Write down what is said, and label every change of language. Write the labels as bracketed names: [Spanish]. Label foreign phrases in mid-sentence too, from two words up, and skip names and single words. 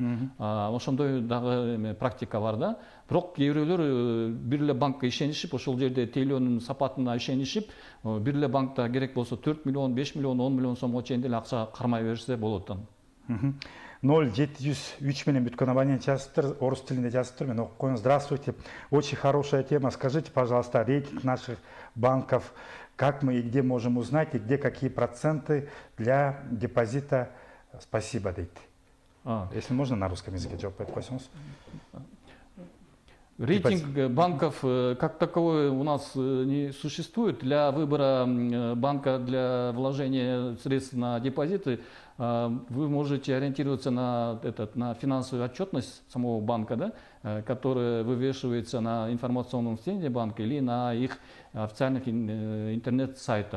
[Kyrgyz] Ошондой дагы практика бар да. Бирок кээ бирөөлөр бир эле банкка ишенишип, ошол жерде тейлөөнүн сапатына ишенишип, бир эле банкта керек болсо 4 миллион, 5 миллион, 10 миллион сомго чейин деле акча кармай берсе болот. 0703 менен бүткөн абонент жазыптыр, орус тилинде жазыптыр, мен окуп коеюн. [Russian] Здравствуйте, очень хорошая тема. Скажите, пожалуйста, рейтинг наших банков, как мы и где можем узнать, и где какие проценты для депозита? Спасибо, дейт. Если можно, на русском языке [Kyrgyz] жооп берип койсоңуз. [Russian] Рейтинг банков как таковой у нас не существует. Для выбора банка для вложения средств на депозиты вы можете ориентироваться на финансовую отчетность самого банка, да, которая вывешивается на информационном стенде банка или на их официальных интернет-сайтах.